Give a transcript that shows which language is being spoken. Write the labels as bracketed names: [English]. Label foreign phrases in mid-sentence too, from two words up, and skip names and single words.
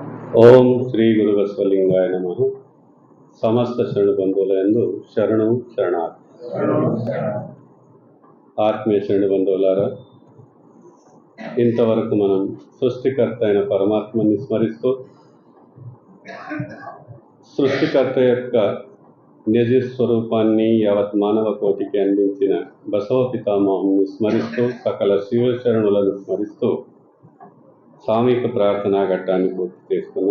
[Sanskrit] ಓಂ ಶ್ರೀ ಗುರು ಬಸವಲಿಂಗಾಯ ನಮಃ. [Telugu] సమస్త శరణు బంధువులందు శరణు శరణార్థి. ఆత్మీయ శరణు బంధువులారా, ఇంతవరకు మనం సృష్టికర్త అయిన పరమాత్మని స్మరిస్తూ సృష్టికర్త యొక్క నిజ స్వరూపాన్ని యావత్ మానవ కోటికి అందించిన బసవ పితామహుని స్మరిస్తూ సకల శివశరణులను స్మరిస్తూ సామూహిక ప్రార్థనా ఘట్టాన్ని పూర్తి చేసుకున్నాం.